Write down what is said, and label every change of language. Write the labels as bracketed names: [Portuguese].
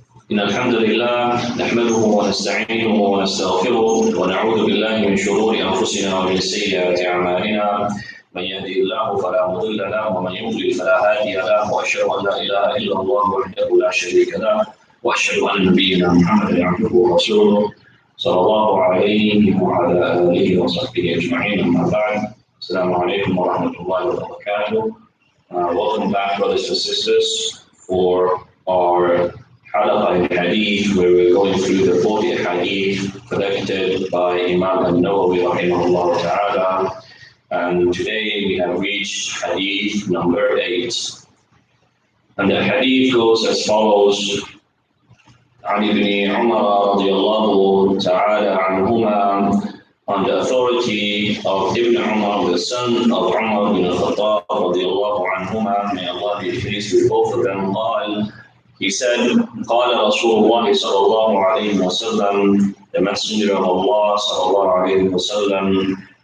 [Arabic] إن الحمد لله نحمده ونستعينه ونستغفره ونعوذ بالله من شرور أنفسنا ومن سيئات أعمالنا من يهده الله فلا مضل له ومن يضلل فلا هادي له وأشهد أن لا إله إلا الله وحده لا شريك له وأشهد أن نبينا محمدا عبده ورسوله صلى الله عليه وعلى آله وصحبه أجمعين أما بعد السلام عليكم ورحمة الله وبركاته. [English] Welcome back, brothers and sisters, for our Halaqah in Hadith, where we're going through the 40 Hadith collected by Imam Nawawy rahimahullah ta'ala. And today we have reached Hadith number 8. And the Hadith goes as follows. عن ابن عمر رضي الله تعالى عنهما, on the authority of Ibn Umar, the son of Umar bin al-Khattab رضي الله عنهما, may Allah be pleased with both of them, قال, he said, قال رسول الله صلى الله عليه وسلم, the messenger of Allah صلى الله عليه وسلم,